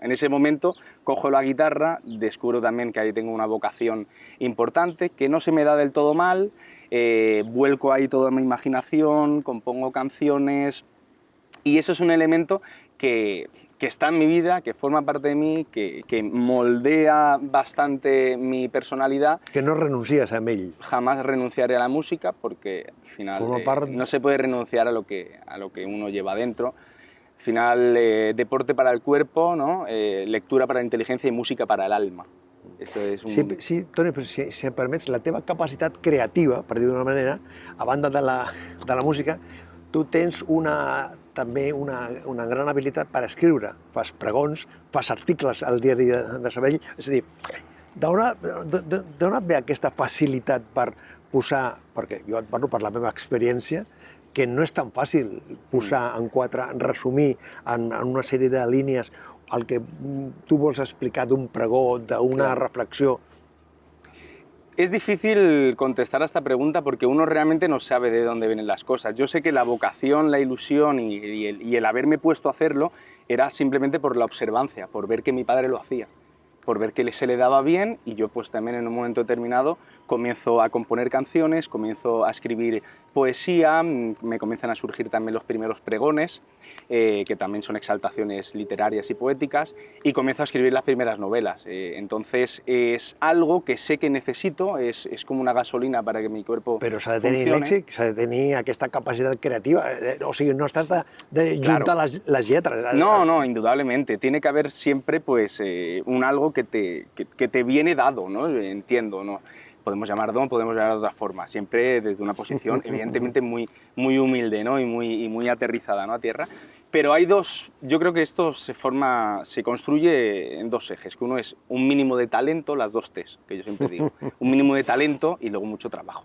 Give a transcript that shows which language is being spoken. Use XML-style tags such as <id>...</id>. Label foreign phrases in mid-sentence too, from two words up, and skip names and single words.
<es>En ese momento cojo la guitarra, descubro también que ahí tengo una vocación importante, que no se me da del todo mal, vuelco ahí toda mi imaginación, compongo canciones y eso es un elemento que está en mi vida, que forma parte de mí, que moldea bastante mi personalidad. Que no renuncies a ell. Jamás renunciaré a la música porque al final no se puede renunciar a lo que uno lleva dentro. Al final, deporte para el cuerpo, ¿no? Lectura para la inteligencia y música para el alma.</es> <ca>Sí, Toni, però si em permets, la teva capacitat creativa, per dir d'una manera, a banda de la música, tu tens també una gran habilitat per escriure. Fas pregons, fas articles al diari de Sabadell. És a dir, d'on et ve aquesta facilitat per posar, perquè jo et parlo per la meva experiència, que no és tan fàcil posar en quatre, resumir en una sèrie de línies el que tu vols explicar d'un pregó, d'una reflexió?</ca> <es>Es difícil contestar a esta pregunta porque uno realmente no sabe de dónde vienen las cosas. Yo sé que la vocación, la ilusión y el haberme puesto a hacerlo era simplemente por la observancia, por ver que mi padre lo hacía, por ver que se le daba bien y yo pues también en un momento determinado comienzo a componer canciones, comienzo a escribir poesía, me comienzan a surgir también los primeros pregones que también son exaltaciones literarias y poéticas, y comienzo a escribir las primeras novelas. Entonces es algo que sé que necesito, es como una gasolina para que mi cuerpo</es> <ca>Però s'ha de tenir</ca> <es>funcione.</es> <ca>lèxic, s'ha de tenir aquesta capacitat creativa. O sigui, no es tracta de juntar les lletres.</ca> <es>No, indudablemente. Tiene que haber siempre pues, un algo que te viene dado, ¿no? Entiendo, ¿no? Podemos llamar don, podemos llamar de otra forma, siempre desde una posición evidentemente muy humilde, ¿no? y muy aterrizada, ¿no? A tierra. Pero hay dos, yo creo que esto se construye en dos ejes, que uno es un mínimo de talento, las dos T's, que yo siempre digo, un mínimo de talento y luego mucho trabajo.</es>